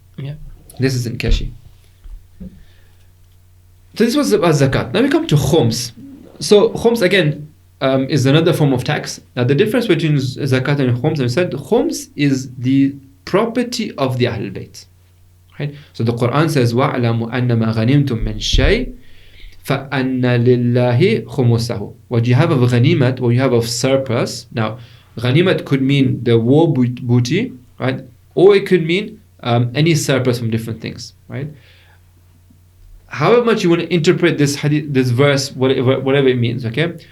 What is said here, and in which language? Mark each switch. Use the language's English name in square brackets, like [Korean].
[English] Yeah. This is in Kashi. So this was about zakat. Now we come to khums. So khums again is another form of tax. Now the difference between zakat and khums, I said khums is the property of the Ahlul Bayt. Right? So the Quran says, [Arabic] وَاعْلَمُوا أَنَّمَا غَنِمْتُم مِّن شَيْءٍ فَأَنَّ لِلَّهِ خُمُسَهُ. [English] What you have of ghanimat, what you have of surplus. Now, ghanimat could mean the war booty, right? Or it could mean any surplus from different things, right? However much you want to interpret this hadith, this verse, whatever it means, okay?